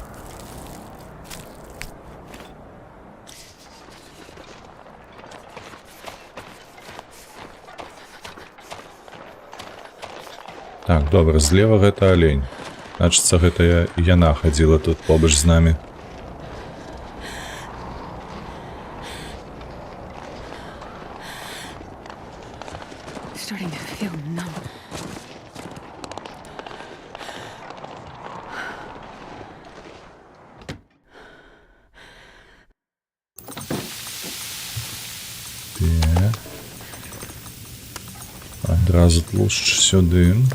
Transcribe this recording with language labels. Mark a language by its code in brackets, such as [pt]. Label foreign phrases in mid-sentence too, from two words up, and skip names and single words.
[be] Так, добра, злева гэта алень. Значыцца, гэта яна хадзіла тут побач з намі. [en] Starting to feel numb. [be] Так. Адразу тлушч сюды.